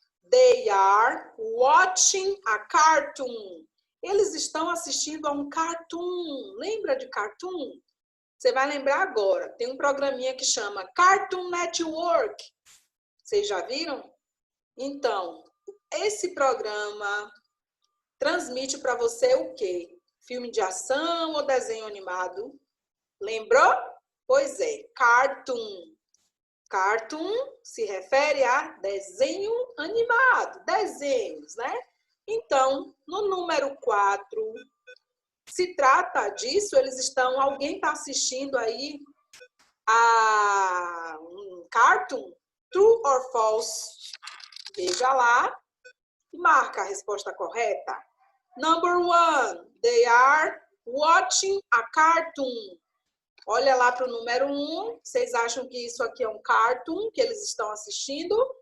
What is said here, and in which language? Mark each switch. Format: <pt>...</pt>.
<en>They are watching a cartoon.</en> <pt>Eles estão assistindo a um cartoon. Lembra de cartoon? Você vai lembrar agora. Tem um programinha que chama Cartoon Network. Vocês já viram? Então, esse programa transmite para você o quê? Filme de ação ou desenho animado? Lembrou? Pois é, cartoon. Cartoon se refere a desenho animado, desenhos, né? Então, no número 4, se trata disso, alguém está assistindo aí a um cartoon?</pt> <en>True or false?</en> <pt>Veja lá e marca a resposta correta.</pt> <en>Number 1, they are watching a cartoon.</en> <pt>Olha lá para o número 1, vocês acham que isso aqui é um cartoon que eles estão assistindo?</pt>